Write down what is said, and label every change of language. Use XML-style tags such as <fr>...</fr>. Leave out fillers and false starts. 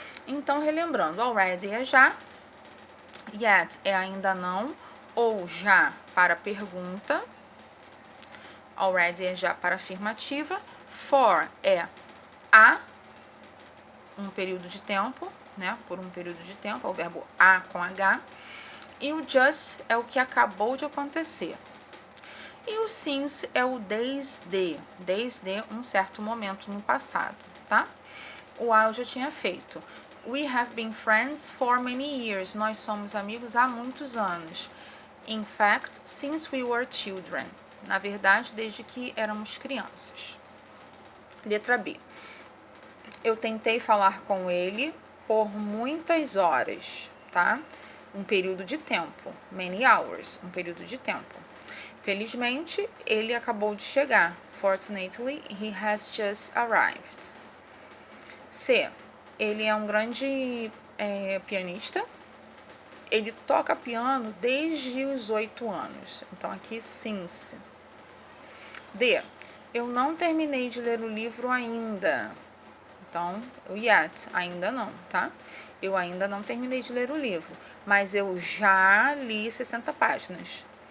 <pt>Então, relembrando, already é já, yet é ainda não, ou já para pergunta, already é já para afirmativa, for é a um período de tempo, né? Por um período de tempo, é o verbo a com H. E o just é o que acabou de acontecer. E o since é o desde um certo momento no passado, tá? O A eu já tinha feito.</pt> <en>We have been friends for many years.</en> <pt>Nós somos amigos há muitos anos.</pt> <en>In fact, since we were children.</en> <pt>Na verdade, desde que éramos crianças. Letra B. Eu tentei falar com ele por muitas horas, tá? Um período de tempo.</pt> <en>Many hours.</en> <pt>Um período de tempo. Felizmente, ele acabou de chegar.</pt> <en>Fortunately, he has just arrived.</en> <pt>C. Ele é um grande pianista. Ele toca piano desde os 8 anos. Então, aqui, since. D. Eu não terminei de ler o livro ainda. Então, o yet, ainda não, tá? Eu ainda não terminei de ler o livro, mas eu já li 60 páginas.</pt>